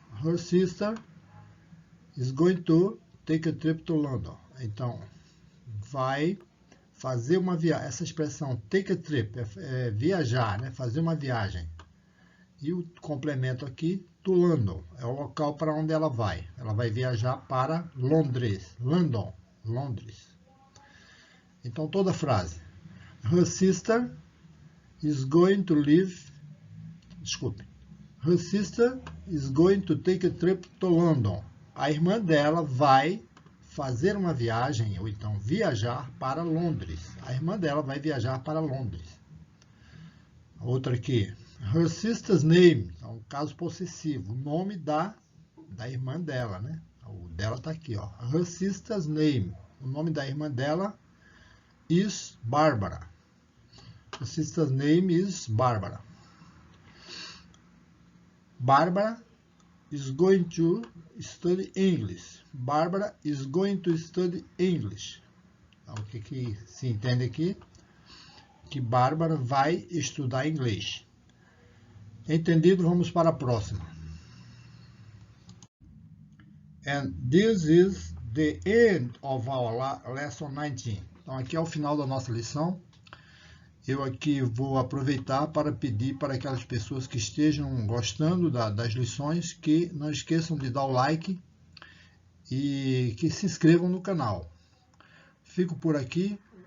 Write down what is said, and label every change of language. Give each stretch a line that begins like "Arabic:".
English: Her sister is going to take a trip to London.
Portuguese: Então, vai fazer uma viagem. Essa expressão take a trip é viajar, né? Fazer uma viagem. E o complemento aqui, to London, é o local para onde ela vai. Ela vai viajar para Londres. London, Londres. Então, toda a frase.
English: Her sister is going to live...
Portuguese: Desculpe.
English: Her sister is going to take a trip to London.
Portuguese: A irmã dela vai fazer uma viagem, ou então viajar para Londres. A irmã dela vai viajar para Londres. Outra aqui.
English: Her sister's name,
Portuguese: é um caso possessivo, o nome da irmã dela, né? O dela está aqui, ó.
English: Her sister's name,
Portuguese: o nome da irmã dela is Barbara.
English: Her sister's name is Barbara. Barbara is going to study English. Barbara is going to study English.
Portuguese: Então, o que se entende aqui? Que Bárbara vai estudar inglês. Entendido? Vamos para a próxima.
English: And this is the end of our lesson 19.
Portuguese: Então, aqui é o final da nossa lição. Eu aqui vou aproveitar para pedir para aquelas pessoas que estejam gostando das lições que não esqueçam de dar o like e que se inscrevam no canal. Fico por aqui.